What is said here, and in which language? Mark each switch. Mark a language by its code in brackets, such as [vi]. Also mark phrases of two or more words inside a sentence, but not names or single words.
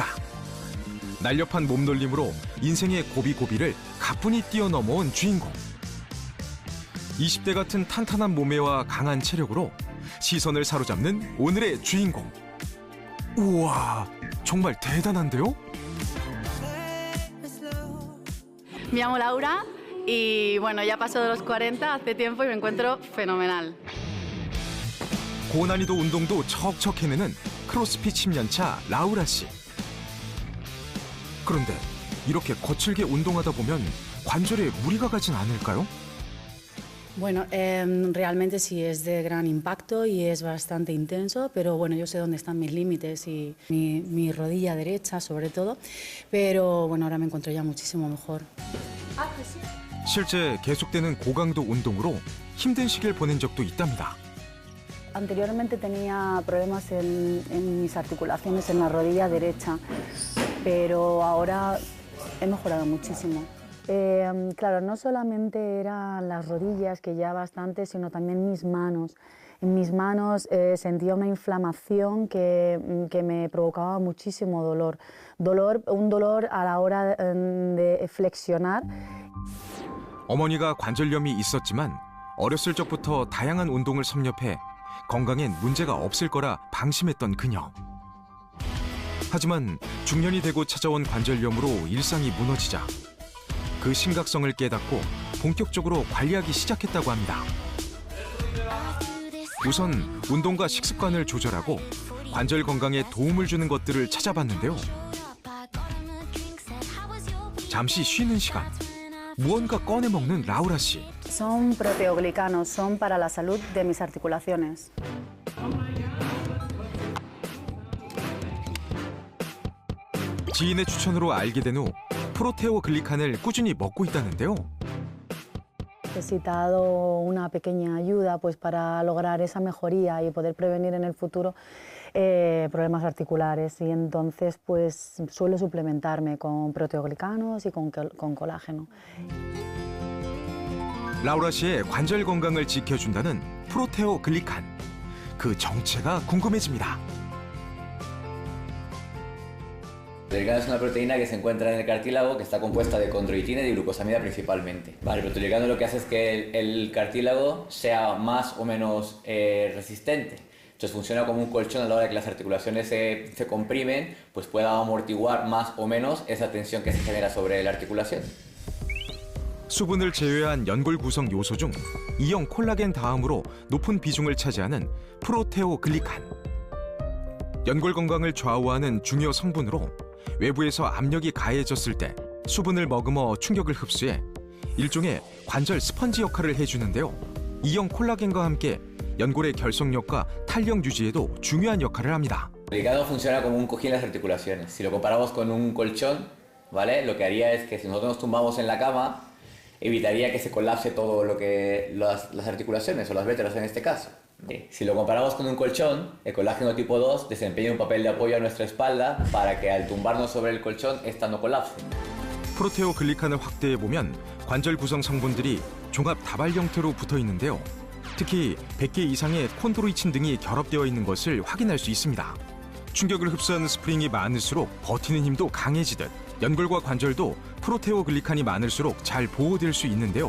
[ko] 날렵한 몸놀림으로 인생의 고비고비를 가뿐히 뛰어넘어온 주인공. 20대 같은 탄탄한 몸매와 강한 체력으로 시선을 사로잡는 오늘의 주인공. 우와, 정말 대단한데요? [es] Me llamo Laura y bueno, ya paso de los 40 hace tiempo y me encuentro fenomenal. [ko] 고난이도 운동도 척척 해내는 크로스핏 10년차 라우라 씨. 그런데 이렇게 거칠게 운동하다 보면 관절에 무리가 가진 않을까요? [es] Bueno, realmente sí es de gran impacto y es bastante intenso, pero bueno, yo sé dónde están mis límites y mi rodilla derecha sobre todo, pero bueno, ahora me encuentro ya muchísimo mejor. [ko] 실제 계속되는 고강도 운동으로 힘든 시기를 보낸 적도 있답니다. [es] Anteriormente tenía problemas en mis articulaciones en la rodilla derecha, pero ahora he mejorado muchísimo. Claro, no solamente eran las rodillas, que ya bastante, sino también mis manos. En mis manos sentía una inflamación que me provocaba muchísimo dolor. Un dolor a la hora de flexionar. [ko] 어머니가 관절염이 있었지만 어렸을 적부터 다양한 운동을 섭렵해 건강엔 문제가 없을 거라 방심했던 그녀. 하지만 중년이 되고 찾아온 관절염으로 일상이 무너지자 그 심각성을 깨닫고 본격적으로 관리하기 시작했다고 합니다. 우선 운동과 식습관을 조절하고 관절 건강에 도움을 주는 것들을 찾아봤는데요. 잠시 쉬는 시간, 무언가 꺼내 먹는 라우라 씨. [es] Son proteoglicanos, son para la salud de mis articulaciones. [ko] 지인의 추천으로 알게 된 후 프로테오글리칸을 꾸준히 먹고 있다는데요. [es] Necesitado una pequeña ayuda pues para lograr esa mejoría y poder prevenir en el futuro problemas articulares y entonces pues suelo suplementarme con proteoglicanos y con colágeno. [ko] 라우라 씨의 관절 건강을 지켜준다는 프로테오글리칸. 그 정체가 궁금해집니다. [es] El glicano es una proteína que se encuentra en el cartílago que está compuesta de condroitina y de glucosamida principalmente. Vale, el proteoglicano lo que hace es que el cartílago sea más o menos resistente. Entonces funciona como un colchón a la hora de que las articulaciones se comprimen, pues pueda amortiguar más o menos esa tensión que se genera sobre la articulación. [ko] 수분을 제외한 연골 구성 요소 중 E형 콜라겐 다음으로 높은 비중을 차지하는 프로테오글리칸. 연골 건강을 좌우하는 중요 성분으로 외부에서 압력이 가해졌을 때 수분을 머금어 충격을 흡수해 일종의 관절 스펀지 역할을 해주는데요. E형 콜라겐과 함께 연골의 결속력과 탄력 유지에도 중요한 역할을 합니다. [es] El glicano funciona como un cojín en las articulaciones. Si lo comparamos con un colchón, ¿vale? Lo que haría es que si nosotros nos tumbamos en la cama, evitaría que se colapse todo lo que las articulaciones o las vértebras en este caso. Si lo comparamos con un colchón, el colágeno tipo 2 desempeña un papel de apoyo a nuestra espalda para que al tumbarnos sobre el colchón, esta no colapse. [ko] 프로테오글리칸을 확대해보면 관절 구성 성분들이 종합 다발 형태로 붙어 있는데요. 특히 100개 이상의 콘드로이친 등이 결합되어 있는 것을 확인할 수 있습니다. 충격을 흡수하는 스프링이 많을수록 버티는 힘도 강해지듯 연골과 관절도 프로테오글리칸이 많을수록 잘 보호될 수 있는데요.